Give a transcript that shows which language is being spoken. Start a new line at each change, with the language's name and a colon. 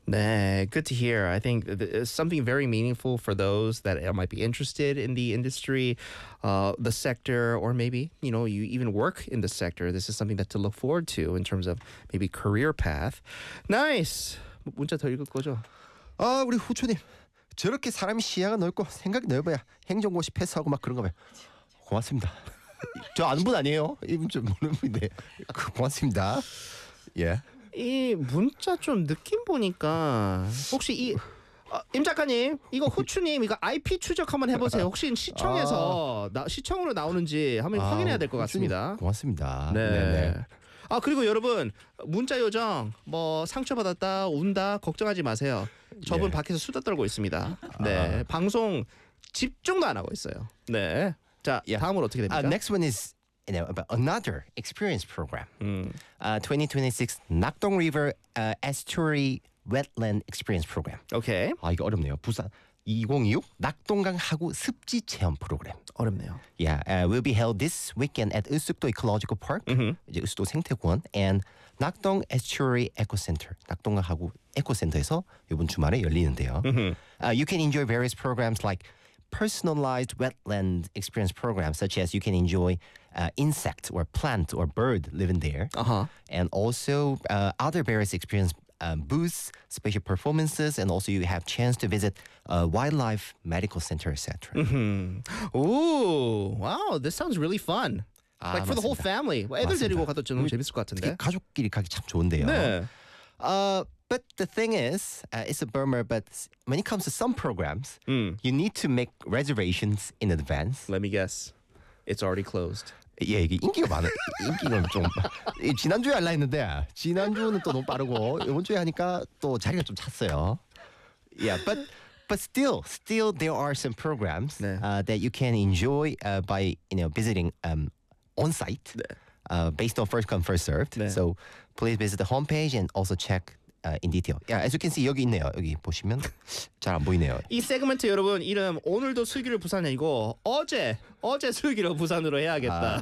English: 네, good to hear. I think it's something very meaningful for those that might be interested in the industry, the sector, or maybe, you know, you even work in the sector. This is something that to look forward to in terms of maybe career path. Nice.
Korean: 문자 더 읽을 거죠? 아, 우리 후추님. 저렇게 사람이 시야가 넓고 생각이 넓어야 행정고시 패스하고 막 그런 거 봐요. 고맙습니다. 저 아는 분 아니에요? 이분 좀 모르는 분인데 고맙습니다. 예. Yeah. 이 문자 좀 느낌 보니까 혹시 이 임 작가님 이거 후추님 이거 IP 추적 한번 해보세요. 혹시 시청에서 시청으로 나오는지 한번 확인해야 될 것 같습니다. 고맙습니다. 네. 네네. 아 그리고 여러분 문자 요정 뭐 상처받았다 운다 걱정하지 마세요. 저분 예. 밖에서 수다 떨고 있습니다. 네. 아. 방송 집중도 안 하고 있어요. 네. 자, yeah. 다음으로 어떻게 됩니까?
English: Next one is you know, about another experience program. 2026 Nakdong River Estuary Wetland Experience Program. Okay.
Korean: 아, 이거 어렵네요. 부산 2026 낙동강 하구 습지 체험 프로그램. 어렵네요.
English: Yeah, will be held this weekend at 으숙도 Ecological Park, 이제 으숙도 생태공원 and 낙동 Estuary Eco Center.
Korean: 낙동강 하구 에코센터에서 이번 주말에 열리는데요.
English: You can enjoy various programs like personalized wetland experience programs such as you can enjoy insect or plant or bird living there and also other various experience booths, special performances and also you have chance to visit wildlife medical center etc. Wow, this sounds really fun. Like for the whole family.
Korean: 애들 데리고 가도 좀 재밌을 것 같은데. 가족끼리 가기 참 좋은데요. 네.
English: But the thing is, it's a bummer, but when it comes to some programs, you need to make reservations in advance. Let me guess. It's already closed.
Korean: Yeah, 이게 인기가 많아. 인기가 좀. 지난주에 하려 했는데, 지난주는 또 너무 빠르고, 이번주에 하니까 또 자리가 좀 찼어요.
English: Yeah, but still there are some programs 네. That you can enjoy by, you know, visiting on-site 네. Based on first come, first served. 네. So please visit the homepage and also check in detail. Yeah, as you can see,
Korean: 여기 있네요. 여기 보시면 잘 안 보이네요. 이 세그먼트 여러분 이름 오늘도 슬기로 부산이 아니고 어제 슬기로 부산으로 해야겠다.